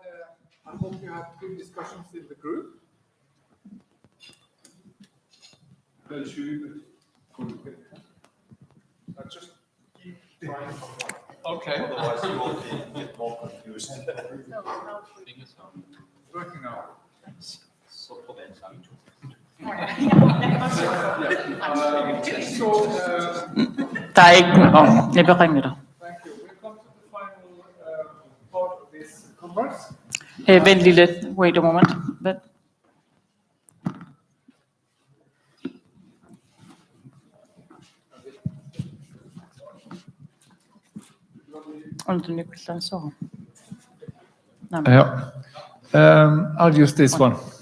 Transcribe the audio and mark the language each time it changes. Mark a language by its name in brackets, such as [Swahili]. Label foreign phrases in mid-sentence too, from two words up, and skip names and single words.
[English] I hope you had good discussions in the group. Just keep trying. Okay. Otherwise, you will get more confused. It's working now. [Danish] Så på den samme tur. Der er ikke... jeg vil ringe dig. [English] Thank you. We come to the final part of this conference. [Danish] Vent lige lidt. [English] Wait a moment. Vent. I'll use this one.